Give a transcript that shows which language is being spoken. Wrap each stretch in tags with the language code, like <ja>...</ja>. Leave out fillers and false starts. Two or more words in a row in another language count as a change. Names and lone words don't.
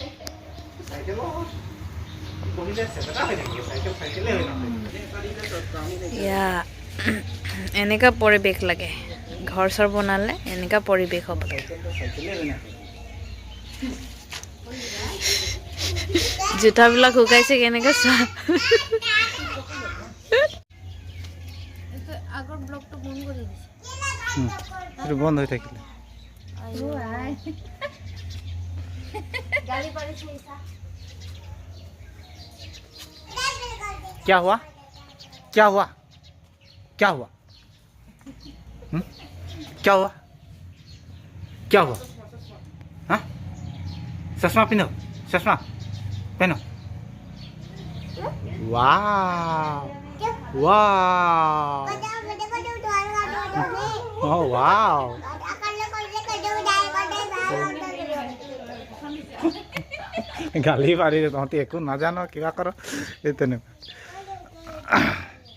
<as>এনেকা পৰিৱেশ লাগে, ঘৰ চৰ বনালে এনেকা পৰিৱেশ হ'ব লাগে। জোতাবিলাক শুকাইছে কেনেকৈ চোৱা। আগৰ ব্লগটো বন্ধ কৰি দিছে, বন্ধ হৈ থাকিলে।</as> <hi>क्या हुआ? क्या हुआ? क्या हुआ? क्या हुआ? क्या हुआ? हाँ, चश्मा पहनो, चश्मा पहनो। वाह वाह,</hi> <en>oh wow,</en> <as>গালি পাৰি তহঁতি একো নাজানো, কিবা কৰ।</as>